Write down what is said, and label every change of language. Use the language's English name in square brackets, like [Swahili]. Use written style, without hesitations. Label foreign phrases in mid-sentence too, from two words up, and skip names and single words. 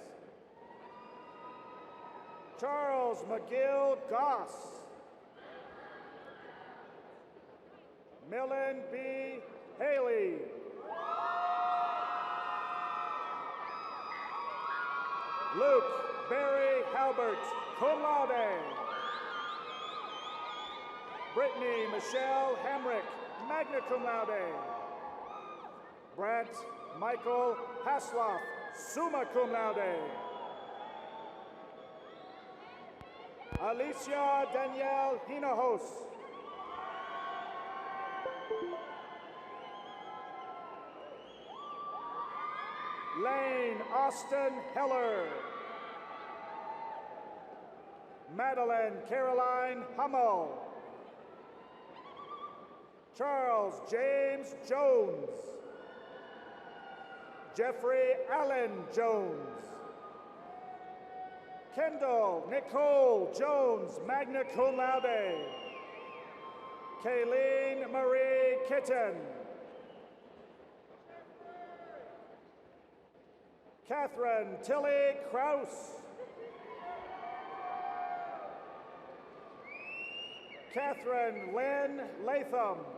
[English] Charles McGill Goss. Millen B. Haley. Luke Barry Halbert, [Latin] cum laude. [English] Brittany Michelle Hamrick, [Latin] magna cum laude. [English] Brent Michael Hasloff, [Latin] summa cum laude. [English] Alicia Danielle Hinojos. Lane Austin Heller. Madeline Caroline Hummel. Charles James Jones. Jeffrey Allen Jones. Kendall Nicole Jones, [Latin] magna cum laude. [English] Kayleen Marie Kitten. Catherine Tilly Kraus. Catherine Lynn Latham.